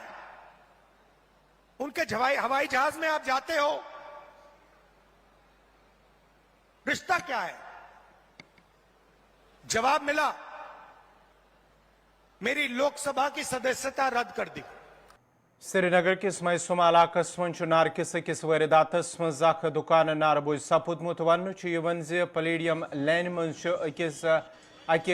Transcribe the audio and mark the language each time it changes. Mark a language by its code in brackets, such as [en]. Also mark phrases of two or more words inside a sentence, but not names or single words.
[hi] उनके हवाई जहाज में आप जाते हो, रिश्ता क्या है? जवाब मिला, मेरी लोकसभा की सदस्यता रद्द कर दी। [ks] श्रीनगर किस मैसुमा इलाकस मं नारकिस अकिस वारदातस मज दुकान नारबोज सपुदमुत वन पलेडियम लैन मज अकि